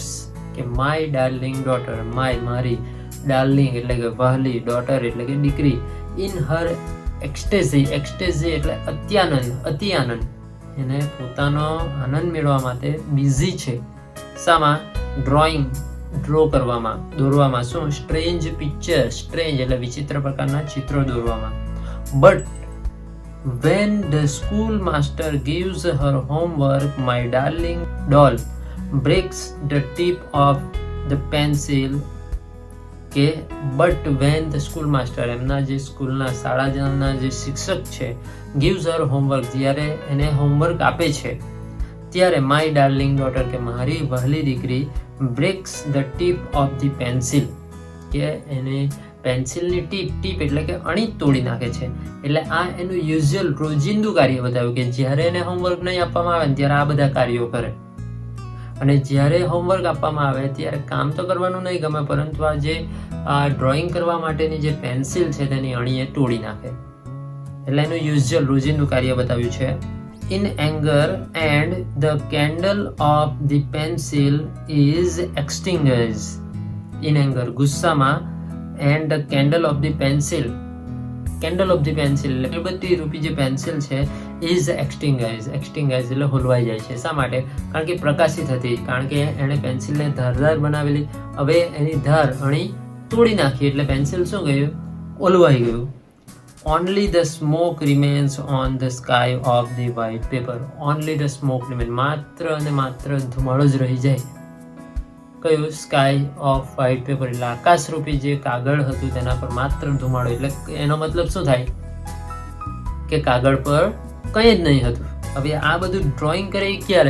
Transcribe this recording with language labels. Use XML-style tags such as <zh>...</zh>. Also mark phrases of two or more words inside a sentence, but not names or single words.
<gu>કે</gu> <en>my darling daughter,</en> <gu>માય મારી, ડાર્લિંગ એટલે કે વહાલી, ડોટર એટલે કે દીકરી,</gu> <en>in her ecstasy,</en> <gu>એક્સટેઝી એટલે અત્યાનંદ, અતિ આનંદ. એને પોતાનો આનંદ મેળવવા માટે બિઝી છે. શામાં? ડ્રોઈંગ, ડ્રો કરવામાં, દોરવામાં. શું?</gu> <en>strange picture,</en> <gu>સ્ટ્રેન્જ એટલે વિચિત્ર પ્રકારના ચિત્રો દોરવામાં.</gu> <en>બટ when the school master gives her homework, my darling doll breaks the tip of the pencil</en> <gu>કે</gu> <en>but when the school master,</en> <gu>એમના જે સ્કૂલના શાળાના જે શિક્ષક છે,</gu> <en>gives her homework,</en> <gu>જ્યારે એને હોમવર્ક આપે છે ત્યારે</gu> <en>my darling daughter,</en> <gu>કે મારી વહાલી દીકરી,</gu> <en>breaks the tip of the pencil,</en> <gu>કે એને પેન્સિલની ટીપ એટલે કે અણી તોડી નાખે છે. એટલે આ એનું યુઝ્યુઅલ રોજિંદુ કાર્ય બતાવ્યું કે જ્યારે એને હોમવર્ક નહીં આપવામાં આવે ત્યારે આ બધા કાર્યો કરે, અને જ્યારે હોમવર્ક આપવામાં આવે ત્યારે કામ તો કરવાનું નહીં ગમે, પરંતુ આ જે ડ્રોઈંગ કરવા માટેની જે પેન્સિલ છે તેની અણીએ તોડી નાખે. એટલે એનું યુઝ્યુઅલ રોજિંદુ કાર્ય બતાવ્યું છે.</gu> <en>In anger and the candle of the pencil is extinguished. In anger, ગુસ્સામાં, and the candle of the pencil, candle of the pencil</en> <gu>એટલે બધી રૂપી જે પેન્સિલ છે</gu> <en>is extinguished.</en> <gu>extinguished એટલે હોલવાઈ જાય છે. શા માટે? કારણ કે પ્રકાશિત હતી, કારણ કે એણે પેન્સિલને ધારદાર બનાવેલી, હવે એની ધાર અણી તોડી નાખી એટલે પેન્સિલ શું ગયું? ઓલવાઈ ગયું.</gu> <en>Only the smoke remains on the sky of the white paper. Only the smoke remains.</en> <gu>માત્ર અને માત્ર ધુમાડો જ રહી જાય. કયું?</gu> <en>sky of white paper</en> <gu>એટલે આકાશરૂપી જે કાગળ હતું તેના પર માત્ર ધુમાડો. એટલે એનો મતલબ શું થાય? કે કાગળ પર કંઈ જ નહીં હતું. હવે આ બધું ડ્રોઈંગ કરે ક્યારે?</gu>